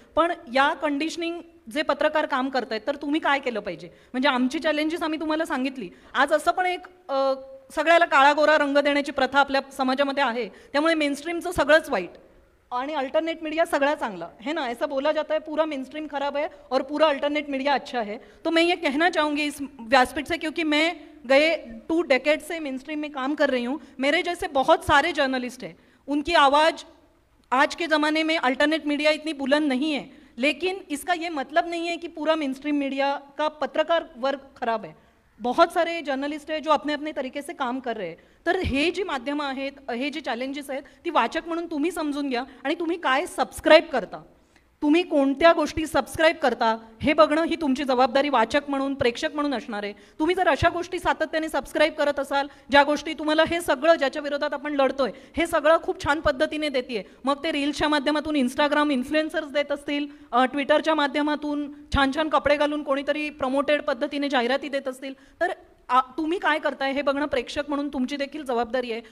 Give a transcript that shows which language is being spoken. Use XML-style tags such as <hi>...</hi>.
<mr>पण या कंडिशनिंग जे पत्रकार काम करतायत तर तुम्ही काय केलं पाहिजे, म्हणजे आमची चॅलेंजेस आम्ही तुम्हाला सांगितली. आज असं पण एक सगळ्याला काळा गोरा रंग देण्याची प्रथा आपल्या समाजामध्ये आहे, त्यामुळे मेनस्ट्रीमचं सगळंच वाईट आणि अल्टरनेट मीडिया सगळा चांगला</mr> <hi>है ना, ऐसा बोला जाता है पूरा मेनस्ट्रीम खराब है और पूरा अल्टरनेट मीडिया अच्छा है. तो मैं ये कहना चाहूँगी इस व्यासपीठ से, क्योंकि मैं गए 2 डेकेड से मेनस्ट्रीम में काम कर रही हूँ. मेरे जैसे बहुत सारे जर्नलिस्ट हैं, उनकी आवाज़ आज के ज़माने में अल्टरनेट मीडिया इतनी बुलंद नहीं है, लेकिन इसका ये मतलब नहीं है कि पूरा मेनस्ट्रीम मीडिया का पत्रकार वर्ग खराब है. बहुत सारे जर्नलिस्ट हैं जो अपने अपने तरीके से काम कर रहे हैं.</hi> <mr>तर हे जी माध्यमं आहेत, हे जे चॅलेंजेस आहेत, ती वाचक म्हणून तुम्ही समजून घ्या आणि तुम्ही काय सबस्क्राईब करता. तुम्ही कोणत्या गोष्टी सबस्क्राईब करता हे बघणं ही तुमची जबाबदारी वाचक म्हणून, प्रेक्षक म्हणून असणार आहे. तुम्ही जर अशा गोष्टी सातत्याने सबस्क्राईब करत असाल, ज्या गोष्टी तुम्हाला हे सगळं ज्याच्या विरोधात आपण लढतोय हे सगळं खूप छान पद्धतीने देते, मग ते रील्सच्या माध्यमातून, इंस्टाग्राम इन्फ्लुएन्सर्स देत असतील, ट्विटरच्या माध्यमातून छान छान कपडे घालून कोणीतरी प्रमोटेड पद्धतीने जाहिराती देत असतील, तर तुम्ही काय करताय हे बघणं प्रेक्षक म्हणून तुमची देखील जबाबदारी आहे.</mr>